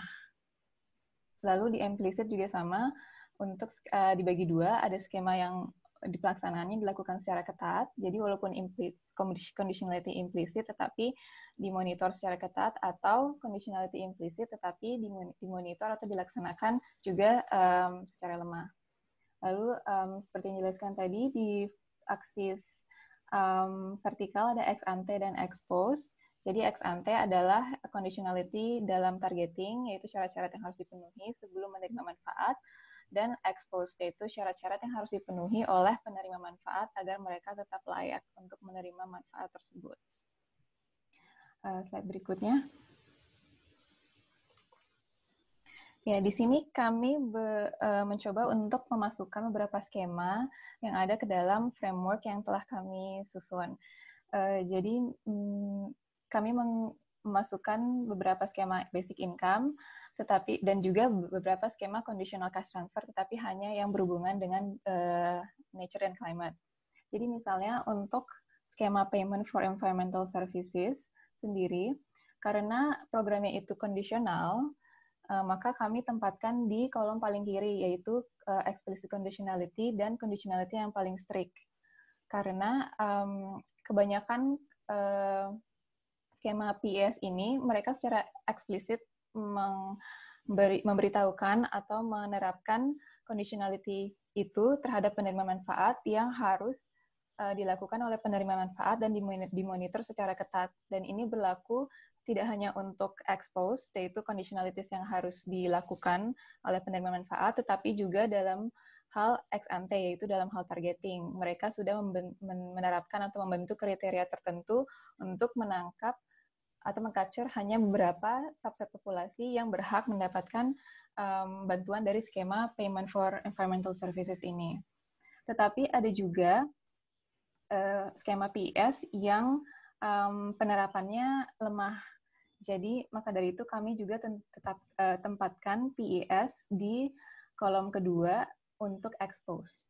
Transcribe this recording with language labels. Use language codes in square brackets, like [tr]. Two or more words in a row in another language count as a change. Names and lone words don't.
[id] Lalu di implicit juga sama, untuk dibagi 2, ada skema yang di pelaksanaannya dilakukan secara ketat, jadi walaupun [en] conditionality implicit [id] tetapi dimonitor secara ketat, atau [en] conditionality implicit [id] tetapi dimonitor atau dilaksanakan juga secara lemah. Lalu seperti yang dijelaskan tadi, di aksis vertikal ada [la] ex ante [id] dan [la] ex post. [id] Jadi [la] ex ante [id] adalah conditionality dalam targeting, yaitu syarat-syarat yang harus dipenuhi sebelum menerima manfaat, dan [la] ex post, [id] yaitu syarat-syarat yang harus dipenuhi oleh penerima manfaat agar mereka tetap layak untuk menerima manfaat tersebut. Slide berikutnya. Ya, di sini kami mencoba untuk memasukkan beberapa skema yang ada ke dalam framework yang telah kami susun. Jadi, kami memasukkan beberapa skema [en] basic income, [id] dan juga beberapa skema [en] conditional cash transfer, [id] tetapi hanya yang berhubungan dengan [en] nature and climate. [id] Jadi misalnya untuk skema [en] payment for environmental services [id] sendiri, karena programnya itu kondisional, maka kami tempatkan di kolom paling kiri, yaitu [en] explicit conditionality [id] dan conditionality yang paling strict. Karena kebanyakan skema PES ini, mereka secara eksplisit memberitahukan atau menerapkan conditionality itu terhadap penerima manfaat yang harus dilakukan oleh penerima manfaat dan dimonitor secara ketat. Dan ini berlaku tidak hanya untuk [la] ex post, [id] yaitu conditionalities yang harus dilakukan oleh penerima manfaat, tetapi juga dalam hal [la] ex ante, [id] yaitu dalam hal targeting. Mereka sudah menerapkan atau membentuk kriteria tertentu untuk menangkap atau meng-capture hanya beberapa subset populasi yang berhak mendapatkan bantuan dari skema [en] payment for environmental services [id] ini. Tetapi ada juga skema PES yang penerapannya lemah. Jadi, maka dari itu kami juga tetap tempatkan PES di kolom kedua untuk expose.